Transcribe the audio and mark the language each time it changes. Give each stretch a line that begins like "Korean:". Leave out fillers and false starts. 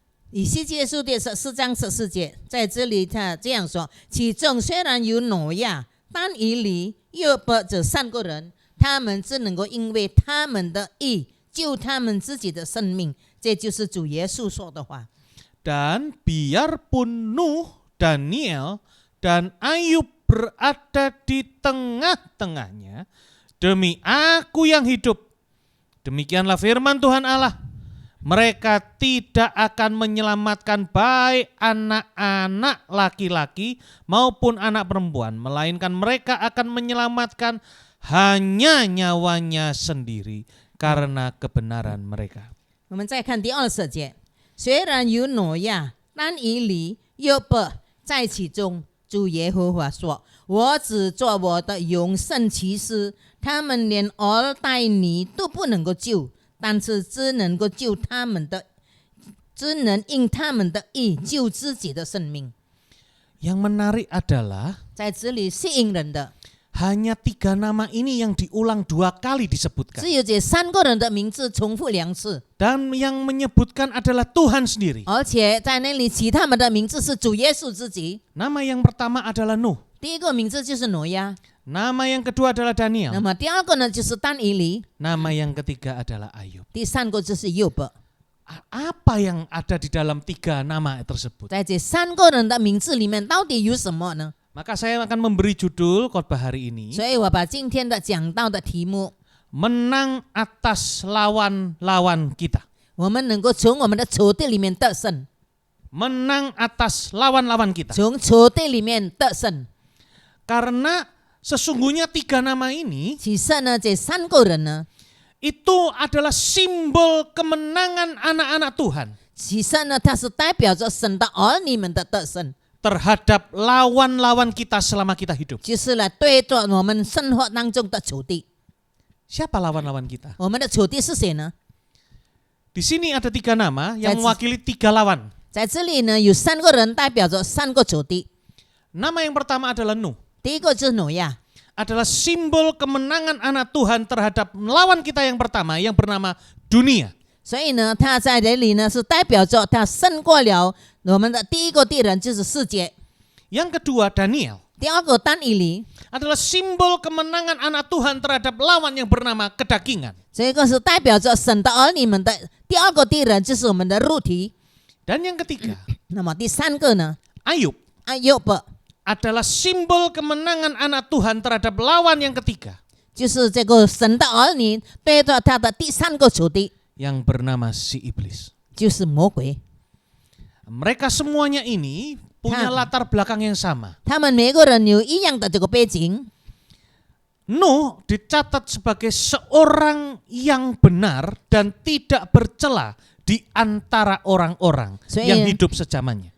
Chinese: 以西结书第14章14节，在这里他这样说：其中虽然有挪亚、但以理、约伯这3个人，他们只能够因为他们的义救他们自己的生命。这就是主耶稣说的话。
Indonesian: Dan biarpun Nuh, Daniel, dan Ayub berada di tengah-tengahnya, demi aku yang hidup, demikianlah firman Tuhan Allah, mereka tidak akan menyelamatkan baik anak-anak laki-laki maupun anak perempuan, melainkan mereka akan menyelamatkan hanya nyawanya sendiri karena kebenaran mereka.
Chinese: 我们再看第20节，虽然有挪亚、但以理、约伯在其中，主耶和华说：“我只做我的永生骑士，他们连儿带女都不能够救，但是只能够救他们的，只能因他们的义救自己的生命。”
Indonesian: Yang menarik adalah
Chinese: 在这里吸引人的，
Indonesian: hanya 3 nama ini yang diulang 2 kali disebutkan.
Chinese: 只有这3个人的名字重复2次，
Indonesian: Dan yang menyebutkan adalah Tuhan sendiri.
Chinese: 而且在那里起他们的名字是主耶稣自己。
Indonesian: Nama yang pertama adalah Nuh.
Chinese: 第一个名字就是挪亚，
Indonesian: Nama yang kedua adalah Daniel.
Chinese: 么第二个呢就是但以理，
Indonesian: Nama yang ketiga adalah Ayub.
Chinese: 第3个就是约伯。
Indonesian: Apa yang ada di dalam 3 nama tersebut?
Chinese: 在这3个人的名字里面，到底有什么呢？
Indonesian: Maka saya akan memberi judul khotbah hari ini,
Chinese: 所以我把今天的讲到的题目，
Indonesian: Menang atas lawan-lawan kita.
Chinese: 我们能够从我们的仇敌里面得胜，
Indonesian: Menang atas lawan-lawan kita.
Chinese: 从仇敌里面得胜。
Indonesian: Karena sesungguhnya 3 nama ini
Chinese: 其实呢，这3个人呢，
Indonesian: itu adalah simbol kemenangan anak-anak Tuhan
Chinese: 其实呢，它是代表着神的儿女们的得胜，
Indonesian: terhadap lawan-lawan kita selama kita hidup.
Chinese: 就是来对着我们生活当中的仇敌。
Indonesian: Siapa lawan-lawan kita?
Chinese: 我们的仇敌是谁呢？
Indonesian: Di sini ada 3 nama yang
English: That's-
Indonesian: mewakili 3 lawan.
Chinese: 在这里呢，有3个人代表着3个仇敌。
Indonesian: Nama yang pertama adalah Nuh.
Chinese: 第一个就是挪亚，
Indonesian: Adalah simbol kemenangan anak Tuhan terhadap lawan kita yang pertama yang bernama dunia.
Chinese: 所以呢，他在这里呢是代表着他胜过了我们的第一个敌人，就是世界。
Indonesian: Yang kedua Daniel
Chinese: 第二个但以理，
Indonesian: adalah simbol kemenangan anak Tuhan terhadap lawan yang bernama kedagingan.
Chinese: 这个是代表着神的儿女们的第二个敌人，就是我们的肉体。
Indonesian: Dan yang ketiga
Chinese: 那么第3个呢，
Indonesian: Ayub
Chinese: 约伯，
Indonesian: adalah simbol kemenangan anak Tuhan terhadap lawan yang ketiga
Chinese: 就是这个神的儿女对着他的第3个仇敌，
Indonesian: yang bernama si iblis.
Chinese: 就是魔鬼。
Indonesian: Mereka semuanya ini punya latar belakang yang sama.
Chinese: 他们每个人有一样的这个背景。
Indonesian: Nuh dicatat sebagai seorang yang benar dan tidak bercela di antara orang-orang yang hidup sezamannya.